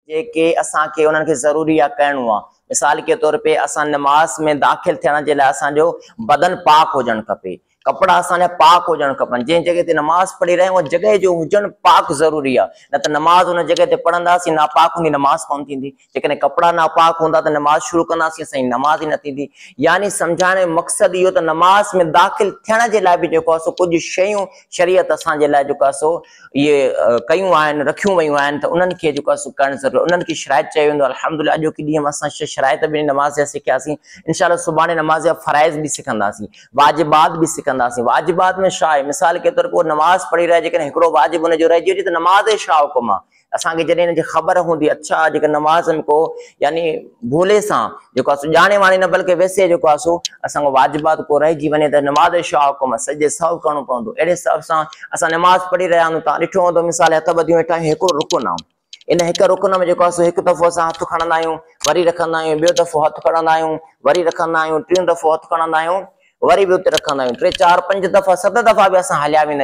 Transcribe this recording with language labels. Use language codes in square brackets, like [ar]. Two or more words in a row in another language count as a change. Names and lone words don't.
[sd] जेके असांखे उन्हनि खे ज़रूरी आहे करिणो आहे। [ur] مثال کے طور پے [sd] असां नमाज़ में दाख़िल थियण जे लाइ असांजो बदन पाक हुजणु खपे, कपिड़ा असांजा पाक हुजणु खपनि। जंहिं जॻह ते नमाज़ पढ़ी रहिया आहियूं उहा जॻह जो हुजणु पाक ज़रूरी आहे, न त नमाज़ हुन जॻह ते पढ़ंदासीं नापाक हूंदी नमाज़ कोन थींदी। जेकॾहिं कपिड़ा नापाक हूंदा त नमाज़ शुरू कंदासीं असांजी नमाज़ ई न थींदी। यानी सम्झाइण जो मक़सदु इहो त नमाज़ में दाख़िल थियण जे लाइ बि जेको आहे सो कुझु शयूं शरीयत असांजे लाइ जेको आहे सो इहे कयूं आहिनि, रखियूं वयूं आहिनि, त उन्हनि खे जेको आहे सो करणु ज़रूरी, उन्हनि खे शराइत चयो वेंदो। अल्हम्दुलिल्लाह अॼोकी ॾींहं में असां शराइत बि नमाज़ जा सिखियासीं। इंशाअल्लाह सुभाणे नमाज़ जा फ़राइज़ बि सिखंदासीं, वाजिबात बि सिखंदासीं। वाजिबात में छा आहे? [ur] مثال کے طور پے [sd] नमाज़ पढ़ी रहिया जेकॾहिं हिकिड़ो वाजिब हुनजो रहिजी वञे त नमाज़ जो छा हुकुम आहे? असांखे जॾहिं हिन जी ख़बर हूंदी, अच्छा जेके नमाज़ में को यानी भूले सां जेको आहे सो ॼाणे वाणे न बल्कि वैसे जेको आहे सो असांजो वाजिबात को रहिजी वञे त नमाज़ जो छा हुकुम आहे? सॼे सभु करिणो पवंदो। अहिड़े हिसाब सां असां नमाज़ पढ़ी रहिया आहियूं, तव्हां ॾिठो हूंदो मिसाल हथ ॿधियूं वेठा आहियूं, हिकिड़ो रुकुन आहे, इन हिकु रुकुन में जेको आहे सो हिकु दफ़ो असां हथु खणंदा आहियूं, वरी रखंदा आहियूं, ॿियो दफ़ो हथु खणंदा आहियूं, वरी रखंदा आहियूं, टियों दफ़ो हथु खणंदा आहियूं, वरी बि उते रखंदा आहियूं, 3 4 5 दफ़ा 7 दफ़ा बि असां हलिया वेंदा आहियूं।